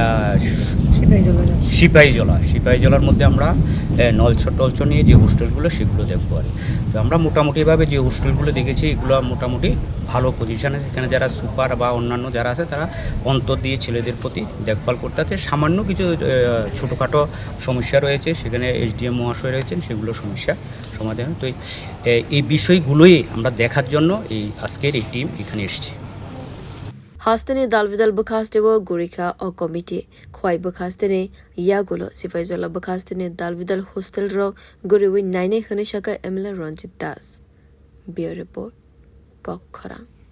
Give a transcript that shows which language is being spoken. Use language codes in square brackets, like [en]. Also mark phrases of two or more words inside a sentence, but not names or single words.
[bn] সিপাহীজলার মধ্যে আমরা নলছ নিয়ে যে হোস্টেলগুলো সেগুলো দেখবো আর তো আমরা মোটামুটিভাবে যে হোস্টেলগুলো দেখেছি এগুলো মোটামুটি ভালো পজিশানে সেখানে যারা সুপার বা অন্যান্য যারা আছে তারা অন্তর দিয়ে ছেলেদের প্রতি দেখভাল করতে আছে সামান্য কিছু ছোটোখাটো সমস্যা রয়েছে সেখানে এসডিএম মহাশয় রয়েছেন সেগুলো সমস্যা সমাধান তো এই বিষয়গুলোই আমরা দেখার জন্য এই আজকের এই টিম এখানে এসেছি [trp] Hastani dalbidal bakhastewo gurika o committee Khowai bakhastani yagulo sifaizala bakhastani dalbidal hostel ro goriwi naine khane shaka MLA Ranjit Das. [en] Bureau report Kokhara.